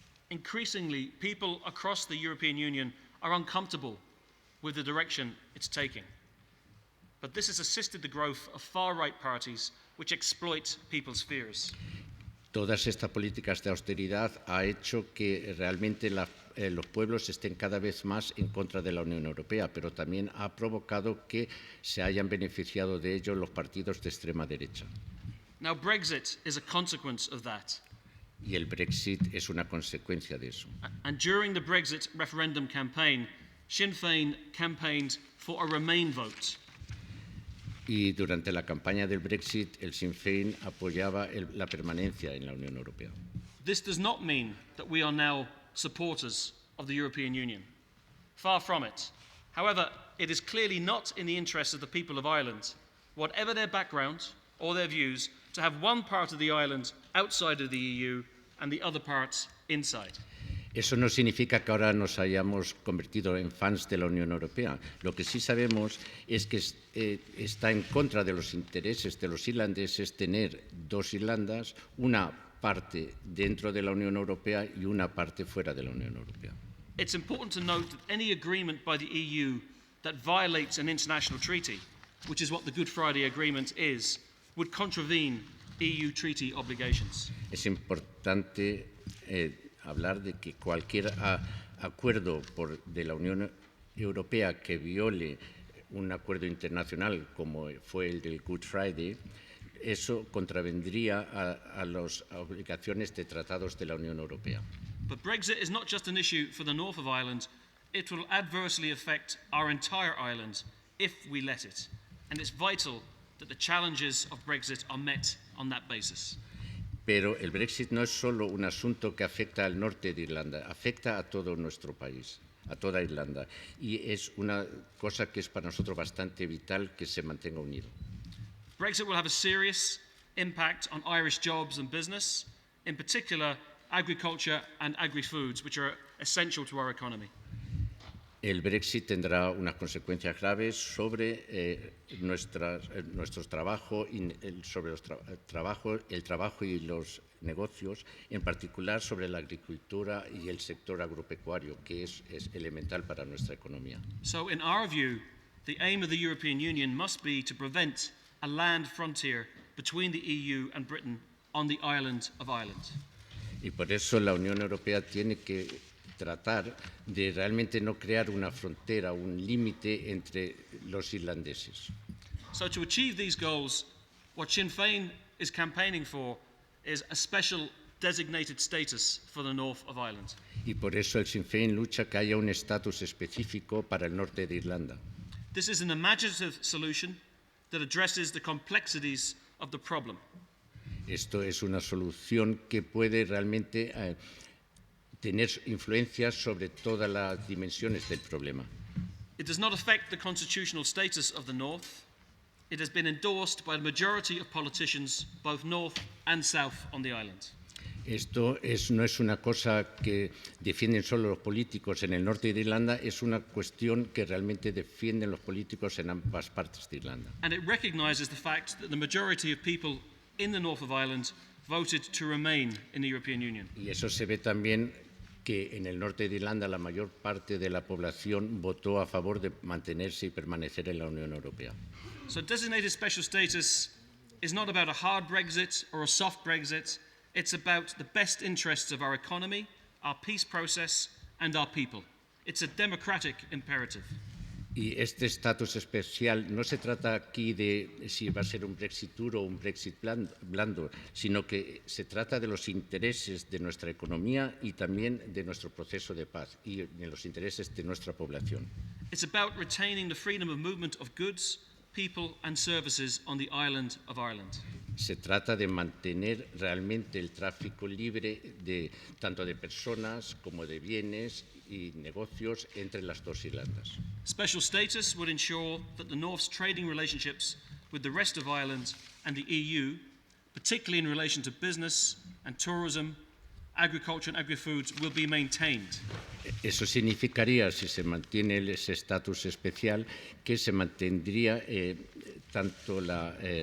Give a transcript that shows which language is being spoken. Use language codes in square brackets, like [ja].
[en] Increasingly, people across the European Union are uncomfortable with the direction it's taking. But this has assisted the growth of far-right parties which exploit people's fears. [es] Todas estas políticas de austeridad ha hecho que realmente los pueblos estén cada vez más en contra de la Unión Europea, pero también ha provocado que se hayan beneficiado de ello los partidos de extrema derecha. [en] Now, Brexit is a consequence of that. [es] Y el Brexit es una consecuencia de eso. [en] And during the Brexit referendum campaign, Sinn Féin campaigned for a Remain vote. [es] Y durante la campaña del Brexit, el Sinn Féin apoyaba la permanencia en la Unión Europea. [en] This does not mean that we are now supporters of the European Union. Far from it. However, it is clearly not in the interest of the people of Ireland, whatever their background or their views, to have one part of the island outside of the EU and the other parts inside. [es] Eso no significa que ahora nos hayamos convertido en fans de la Unión Europea. Lo que sí sabemos es que está en contra de los intereses de los irlandeses tener dos Irlandas, una parte dentro de la Unión Europea y una parte fuera de la Unión Europea. [en] It's important to note that any agreement by the EU that violates an international treaty, which is what the Good Friday Agreement is, would contravene EU treaty obligations. [es] Es importante hablar de que cualquier acuerdo de la Unión Europea que viole un acuerdo internacional como fue el del Good Friday, eso contravendría a las obligaciones de tratados de la Unión Europea. [en] But Brexit is not just an issue for the north of Ireland, it will adversely affect our entire island if we let it. And it's vital that the challenges of Brexit are met on that basis. [es] Pero el Brexit no es solo un asunto que afecta al norte de Irlanda, afecta a todo nuestro país, a toda Irlanda. Y es una cosa que es para nosotros bastante vital que se mantenga unido. [en] Brexit will have a serious impact on Irish jobs and business, in particular agriculture and agri-foods, which are essential to our economy. [es] El Brexit tendrá unas consecuencias graves sobre nuestros trabajos, sobre el trabajo y los negocios, en particular sobre la agricultura y el sector agropecuario, que es elemental para nuestra economía. [en] So, in our view, the aim of the European Union must be to prevent a land frontier between the EU and Britain on the island of Ireland. [es] Y por eso la Unión Europea tiene que tratar de realmente no crear una frontera, un límite entre los irlandeses. [en] So to achieve these goals, what Sinn Féin is campaigning for is a special designated status for the north of Ireland. [es] Y por eso el Sinn Féin lucha que haya un estatus específico para el norte de Irlanda. [en] This is an imaginative solution that addresses the complexities of the problem. [es] Esto es una solución que puede realmente tener influencias sobre todas las dimensiones del problema. [en] It does not affect the constitutional status of the North. It has been endorsed by the majority of politicians, both North and South on the island. [es] Esto no es una cosa que defienden solo los políticos en el norte de Irlanda, es una cuestión que realmente defienden los políticos en ambas partes de Irlanda. [en] And it recognises the fact that the majority of people in the north of Ireland voted to remain in the European Union. [es] Y eso se ve también que en el norte de Irlanda la mayor parte de la población votó a favor de mantenerse y permanecer en la Unión Europea. [en] So designated special status is not about a hard Brexit or a soft Brexit. It's about the best interests of our economy, our peace process, and our people. It's a democratic imperative. [es] Y este estatus especial no se trata aquí de si va a ser un Brexit duro o un Brexit blando, sino que se trata de los intereses de nuestra economía y también de nuestro proceso de paz y de los intereses de nuestra población. [en] It's about retaining the freedom of movement of goods, people, and services on the island of Ireland. [es] Se trata de mantener realmente el tráfico libre tanto de personas como de bienes y negocios entre las dos islandas. [en] Special status would ensure that the North's trading relationships with the rest of Ireland and the EU, particularly in relation to business and tourism, agriculture and agri-foods, will be maintained. [es] Eso significaría, si se mantiene ese estatus especial, que se mantendría tanto la...